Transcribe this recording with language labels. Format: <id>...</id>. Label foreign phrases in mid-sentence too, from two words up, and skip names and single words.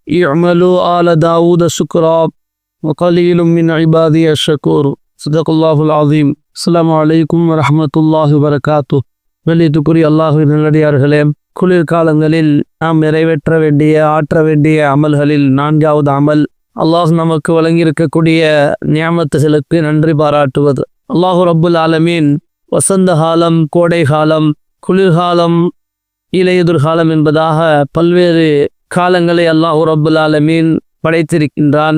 <ar>اعملوا آل داود شكرا وقليل من عبادي الشكور. صدق الله العظيم. السلام عليكم ورحمة الله وبركاته.</ar> <ta>வெளியீட்டுக்குரிய அல்லாஹ்வின் நல்லடியார்களே, குளிர்காலங்களில் நாம் நிறைவேற்ற வேண்டிய ஆற்ற வேண்டிய அமல்களில் 4வது அமல் அல்லாஹ் நமக்கு வழங்கியிருக்கக்கூடிய நியாமத்துகளுக்கு நன்றி பாராட்டுவது.</ta> <ar>الله رب العالمين</ar> <ta>வசந்த காலம், கோடை காலம், குளிர்காலம், இலையுதிர்காலம் என்பதாக பல்வேறு காலங்களை</ta> <ar>الله رب العالمين</ar> <ta>படைத்திருக்கின்றான்.</ta>